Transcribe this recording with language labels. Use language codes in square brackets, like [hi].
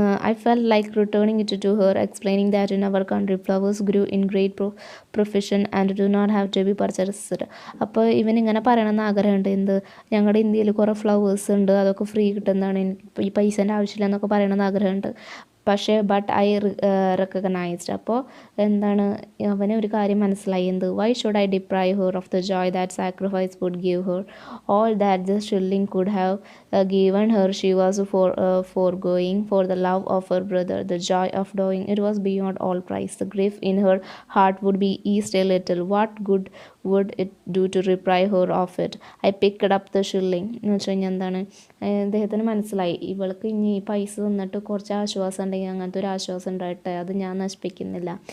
[en] I felt like returning it to her, explaining that in our country flowers grew in great profusion and do not have to be purchased. [ml] അപ്പോൾ ഇവൻ ഇങ്ങനെ പറയണമെന്ന് ആഗ്രഹമുണ്ട്, എന്ത് ഞങ്ങളുടെ ഇന്ത്യയിൽ കുറേ ഫ്ലവേഴ്സ് ഉണ്ട്, അതൊക്കെ ഫ്രീ കിട്ടുന്നതാണ്, ഈ പൈസേൻ്റെ ആവശ്യമില്ല എന്നൊക്കെ പറയണമെന്ന് ആഗ്രഹമുണ്ട്. പക്ഷേ [en] But I recognised. [ml] അപ്പോൾ എന്താണ് അവന് ഒരു കാര്യം മനസ്സിലായി, എന്ത് [en] Why should I deprive her of the joy that sacrifice would give her all that the shilling could have given her. She was foregoing for the love of her brother, the joy of doing it was beyond all price. The grief in her heart would be eased a little. What good would it do to deprive her of it? I picked up the shilling. [ml] എന്ന് വെച്ച് കഴിഞ്ഞാൽ എന്താണ് അദ്ദേഹത്തിന് മനസ്സിലായി ഇവൾക്ക് ഇനി പൈസ തന്നിട്ട് കുറച്ച് ആശ്വാസം ഉണ്ടെങ്കിൽ അങ്ങനത്തെ ഒരു ആശ്വാസം ഉണ്ടായിട്ട് അത് ഞാൻ നശിപ്പിക്കുന്നില്ല.